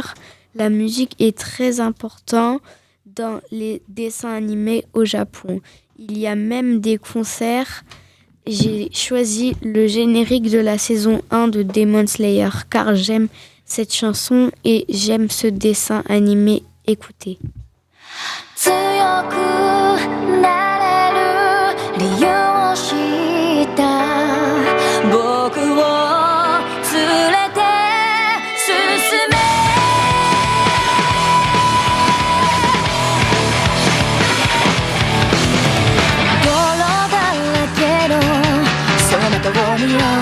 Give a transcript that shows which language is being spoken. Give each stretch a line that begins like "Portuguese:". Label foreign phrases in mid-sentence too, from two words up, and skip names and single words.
French: La musique est très importante dans les dessins animés au Japon. Il y a même des concerts. J'ai choisi le générique de la saison 1 de Demon Slayer car j'aime cette chanson et j'aime ce dessin animé. Écoutez.
Japanese: 強くなれる理由を知った僕を連れて進め泥だらけのその通りを